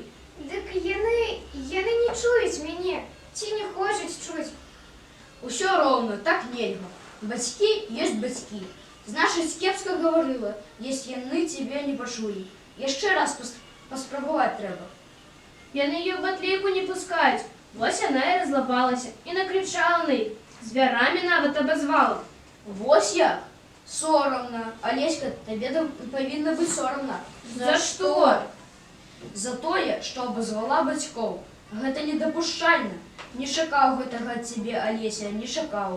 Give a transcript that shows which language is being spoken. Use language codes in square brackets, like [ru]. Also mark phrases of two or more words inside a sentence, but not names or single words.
[be] Дык яны не чуюць мяне, ці не хочуць чуць. Усё роўна, так нельга. Бацькі ёсць бацькі. Значыць, кепска гаварыла, если яны цябе не пачулі. Яшчэ раз паспрабаваць трэба. [ru] Яны ее в батлейку не пускают. Вось она и разлапалася, и накричала на их. [be] Звярамі нават обозвала. Вось як? Сорамна. Алеська, табе павінна быць сорамна. За што? За тое, што абазвала бацькоў. Гэта недапушчальна. Не чакаў гэтага ад цябе, Алеся, не чакаў.